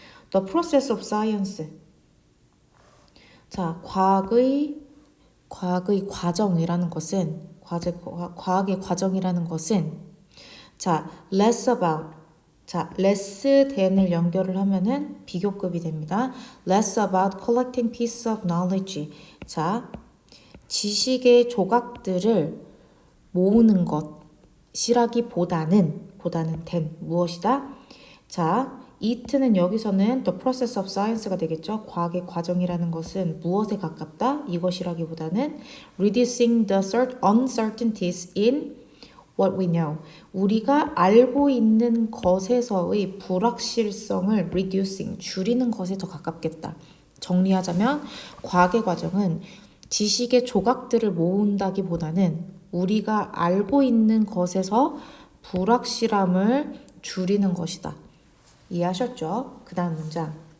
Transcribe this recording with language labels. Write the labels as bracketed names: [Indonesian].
[English] The process of science. [Korean] 자, 과학의 과정이라는 것은 과학의 과정이라는 것은 자, [English] less about. [Korean] 자, less than을 연결을 하면은 비교급이 됩니다. [English] less about collecting pieces of knowledge. [Korean] 자, 지식의 조각들을 모으는 것이라기보다는 than 무엇이다? 자, it는 여기서는 [English] the process of science [Korean] 가 되겠죠. 과학의 과정이라는 것은 무엇에 가깝다? 이것이라기보다는 [English] reducing the uncertainties in what we know. [Korean] 우리가 알고 있는 것에서의 불확실성을 reducing, 줄이는 것에 더 가깝겠다. 정리하자면 과학의 과정은 지식의 조각들을 모은다기보다는 우리가 알고 있는 것에서 불확실함을 줄이는 것이다. 이해하셨죠? 그 다음 문장.